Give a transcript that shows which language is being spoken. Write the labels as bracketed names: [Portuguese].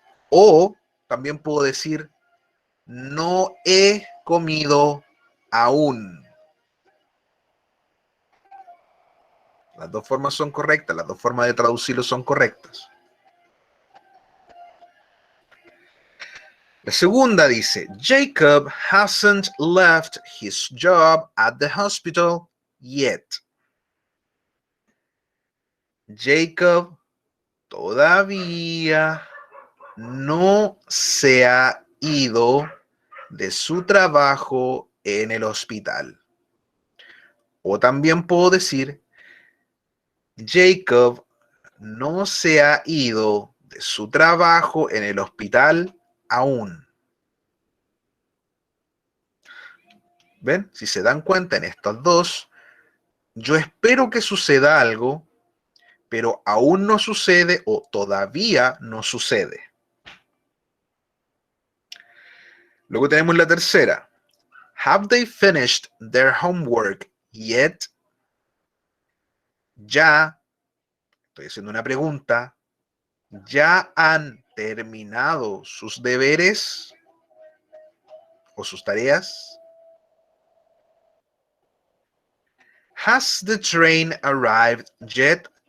[Spanish] O también puedo decir, no he comido aún. Las dos formas son correctas, las dos formas de traducirlo son correctas. La segunda dice, [English] Jacob hasn't left his job at the hospital yet. [Spanish] Jacob todavía no se ha ido de su trabajo en el hospital. O también puedo decir, Jacob no se ha ido de su trabajo en el hospital aún. ¿Ven? Si se dan cuenta en estos dos, yo espero que suceda algo, pero aún no sucede o todavía no sucede. Luego tenemos la tercera. [English] Have they finished their homework yet? [Spanish] Ya, estoy haciendo una pregunta, ya han terminado sus deberes o sus tareas? [English] Has the train arrived yet?